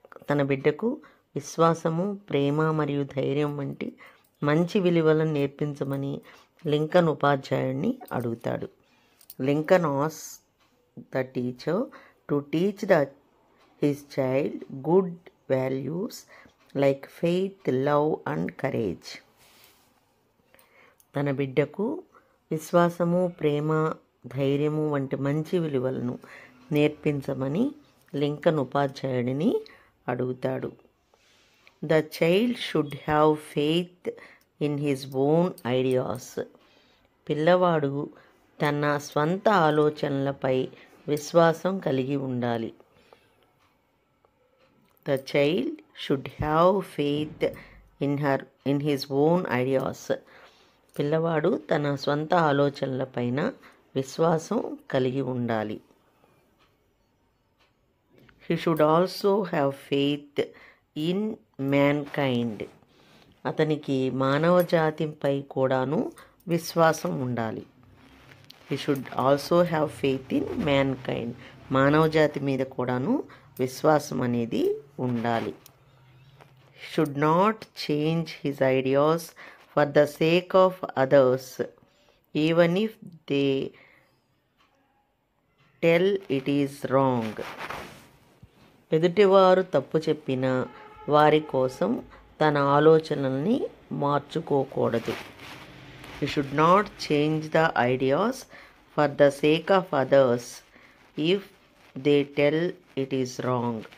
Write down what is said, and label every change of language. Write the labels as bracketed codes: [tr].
[te] తన బిడ్డకు విశ్వాసము, ప్రేమ మరియు ధైర్యం వంటి మంచి విలువలను నేర్పించమని లింకన్ ఉపాధ్యాయుడిని అడుగుతాడు. [en] Lincoln asked the teacher to teach his child good values like faith, love and courage. [te] తన బిడ్డకు విశ్వాసము, ప్రేమ, ధైర్యము వంటి మంచి విలువలను నేర్పించమని లింకన్ ఉపాధ్యాయుడిని అడుగుతాడు. [en] The child should have faith in his own ideas. [te] పిల్లవాడు తన స్వంత ఆలోచనలపై విశ్వాసం కలిగి ఉండాలి. [en] The child should have faith in his own ideas. [te] పిల్లవాడు తన స్వంత ఆలోచనలపైన విశ్వాసం కలిగి ఉండాలి. [en] He should also have faith in mankind. [te] అతనికి మానవ జాతిపై కూడాను విశ్వాసం ఉండాలి. [en] He should also have faith in mankind. [te] మానవ జాతి మీద కూడాను విశ్వాసం అనేది ఉండాలి. [en] Should not change his ideas for the sake of others, even if they tell it is wrong. [te] ఎదుటివారు తప్పు చెప్పినా వారి కోసం తన ఆలోచనల్ని మార్చుకోకూడదు. [en] He should not change the ideas for the sake of others if they tell it is wrong.